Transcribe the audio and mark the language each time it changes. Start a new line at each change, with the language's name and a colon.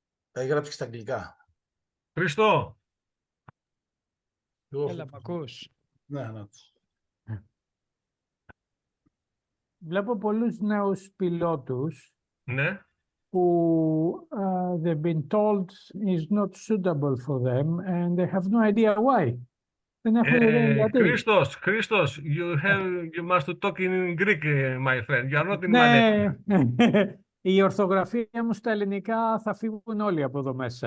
Greek: Θα έχει γράψει και στα αγγλικά. Χρήστο! Έλα, μ' ακούς? Ναι. Βλέπω πολλούς νέους πιλότους Ναι. που
English: they've been told is not suitable for them and they have no idea why.
Greek: Δεν έχουν ιδέα γιατί.
English: Χρήστος, you must talk in Greek, my friend. You are not in
Greek: Ναι,
English: Malay.
Greek: η ορθογραφία μου στα ελληνικά θα φύγουν όλοι από εδώ μέσα.